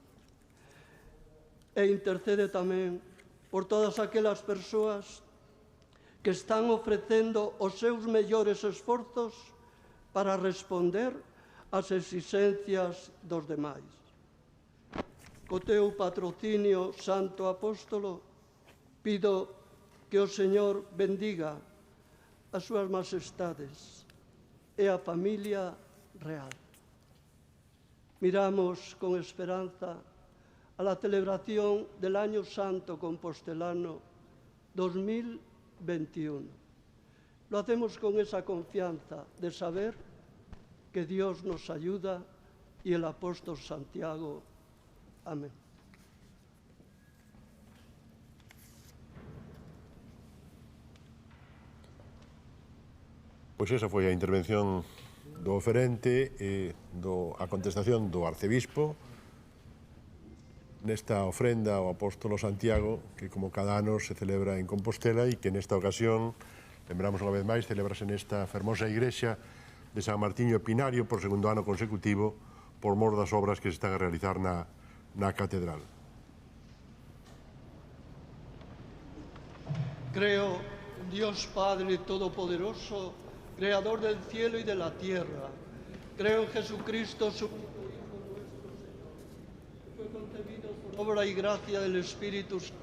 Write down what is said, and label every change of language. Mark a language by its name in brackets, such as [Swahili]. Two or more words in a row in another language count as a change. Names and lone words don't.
[Galician] E intercede tamén por todas aquelas persoas que están ofrecendo os seus mellores esforzos para responder ás exigencias dos demais. Co teu patrocinio, Santo Apóstolo, pido que o Señor bendiga as súas majestades e a familia real. [Spanish] Miramos con esperanza a la celebración del Año Santo Compostelano 2021. Lo hacemos con esa confianza de saber que Dios nos ayuda y el apóstol Santiago. Amén. [Galician] Pois esa foi a intervención do oferente e a contestación do arcebispo nesta ofrenda ao apóstolo Santiago, que como cada ano se celebra en Compostela e que nesta ocasión, lembramos unha vez máis, celebrase nesta fermosa igrexa de San Martiño Pinario por segundo ano consecutivo por mor das obras que se están a realizar na catedral. [Spanish] Creo en Dios Padre Todopoderoso, Creador del cielo y de la tierra. Creo en Jesucristo, su Hijo nuestro, que fue concebido por obra y gracia del Espíritu Santo.